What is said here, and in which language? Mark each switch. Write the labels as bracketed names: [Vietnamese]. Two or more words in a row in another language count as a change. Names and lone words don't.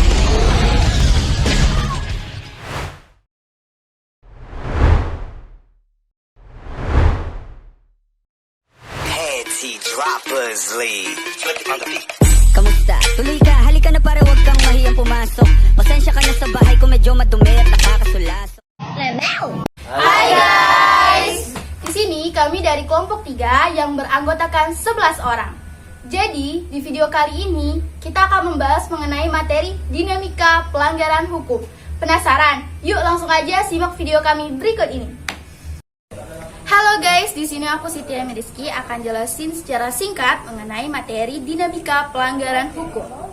[English] Petty Droppers League. [Filipino] Kamusta? Tuloy ka, halika na para wag kang mahiyang pumasok. Pasensya ka na sa bahay kung medyo madumi at nakakasulas. [Indonesian] Hai guys! Di sini kami dari kelompok 3 yang beranggotakan 11 orang. Jadi, di video kali ini kita akan membahas mengenai materi dinamika pelanggaran hukum. Penasaran? Yuk langsung aja simak video kami berikut ini. Halo guys, di sini aku Siti Mediski akan jelasin secara singkat mengenai materi dinamika pelanggaran hukum.